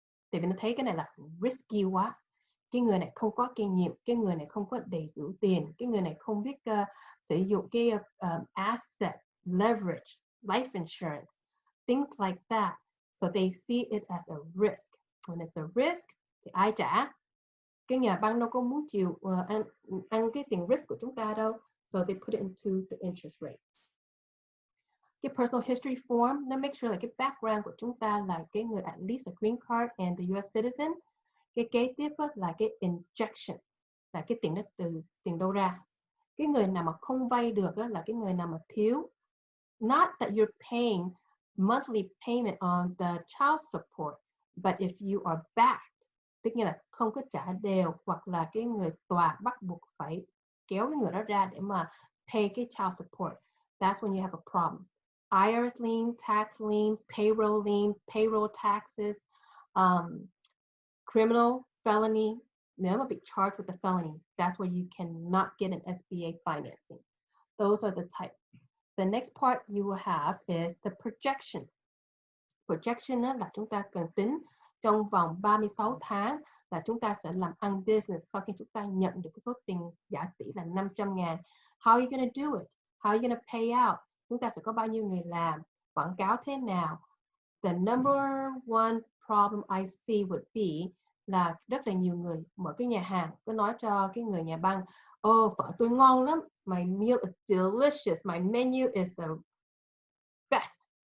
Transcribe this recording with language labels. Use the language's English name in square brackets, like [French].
[Vietnamese] Tại vì nó thấy cái này là risky quá. Cái người này không có kinh nghiệm, cái người này không có đầy đủ tiền, cái người này không biết sử dụng cái asset, [English] leverage, life insurance, things like that. So they see it as a risk. When it's a risk, [Vietnamese] thì ai trả? Cái nhà băng đâu có muốn chịu ăn cái tiền risk của chúng ta đâu. [English] So they put it into the interest rate. Cái personal history form, nó make sure là cái background [Vietnamese] của chúng ta là cái người [English] at least a green card and the US citizen. [Vietnamese] Cái kế tiếp là cái injection, là cái tiền đó từ tiền đâu ra. Cái người nào mà không vay được là cái người nào mà thiếu. [English] Not that you're paying monthly payment on the child support, but if you are backed, [Vietnamese] tức nghĩa là không có trả đều, hoặc là cái người tòa bắt buộc phải kéo cái người đó ra để mà pay cái child support, [English] that's when you have a problem. IRS lien, tax lien, payroll taxes, criminal, felony. [Vietnamese] Nếu mà bị [English] charged with a felony, that's where you cannot get an SBA financing. Those are the types. The next part you will have is the projection. [Vietnamese] Projection là chúng ta cần tính trong vòng 36 tháng là chúng ta sẽ làm ăn business sau khi chúng ta nhận được cái số tiền giả tỷ là 500 ngàn. [English] How are you going to do it? How are you going to pay out? [Vietnamese] Chúng ta sẽ có bao nhiêu người làm? Quảng cáo thế nào? [English] The number one problem I see would be [Vietnamese] là rất là nhiều người mở cái nhà hàng cứ nói cho cái người nhà băng, phở tôi ngon lắm, [English] my meal is delicious, my menu is the best.